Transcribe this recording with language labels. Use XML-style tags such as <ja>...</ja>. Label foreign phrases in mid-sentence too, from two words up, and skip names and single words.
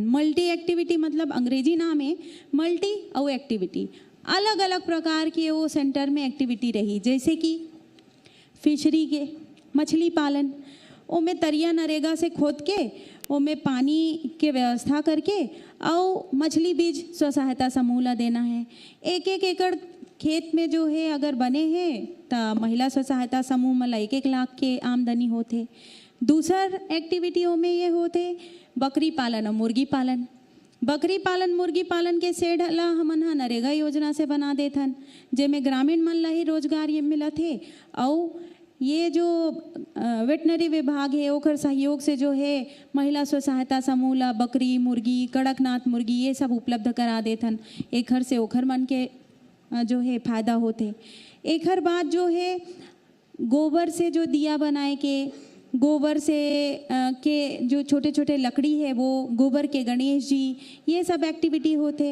<en>multi activity</en> <hne>मतलब अंग्रेजी नाम है मल्टी और एक्टिविटी, अलग अलग प्रकार के वो सेंटर में एक्टिविटी रही, जैसे कि फिशरी के मछली पालन, ओमें तरिया नरेगा से खोद के ओमें पानी के व्यवस्था करके और मछली बीज स्व सहायता समूह ला देना है। 1-1 एकड़ खेत में जो है अगर बने हैं तो महिला स्व सहायता समूह में 1-1 लाख के आमदनी होते। दूसर एक्टिविटियों में ये होते बकरी पालन और मुर्गी पालन। बकरी पालन मुर्गी पालन के सेड ला हमन हा नरेगा योजना से बना देथन, जेमें ग्रामीण मन ला ही रोजगार ये मिलत है। और ये जो वेटनरी विभाग है ओकर सहयोग से जो है महिला स्व सहायता समूह ला बकरी मुर्गी कड़कनाथ मुर्गी ये सब उपलब्ध करा देथन। एक हर से ओखर मन के जो है फायदा होते। एक हर बात जो है गोबर से जो दिया बनाए के, गोबर से के जो छोटे छोटे लकड़ी है वो गोबर के गणेश जी, ये सब एक्टिविटी होते।</hne>